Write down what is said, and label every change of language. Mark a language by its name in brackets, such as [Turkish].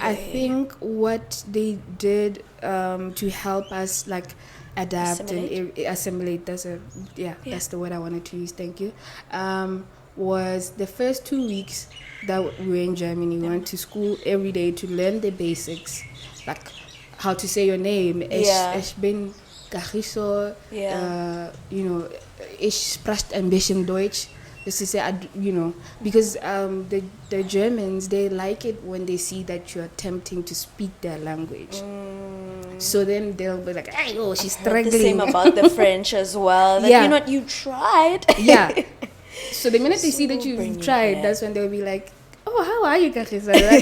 [English] I think what they did to help us adapt and assimilate, that's the word I wanted to use, thank you, was the first 2 weeks that we were in Germany. We went to school every day to learn the basics, like how to say your name. [German] Ich bin Kagiso, ich spreche ein bisschen Deutsch. [English] Just to say, because the Germans, they like it when they see that you're attempting to speak their language. So then they'll be like, hey, oh, she's struggling. The same about the French as well. Like, you tried. Yeah. So the minute they see that you've tried, that's when they'll be like, oh, how are you, Kagiso?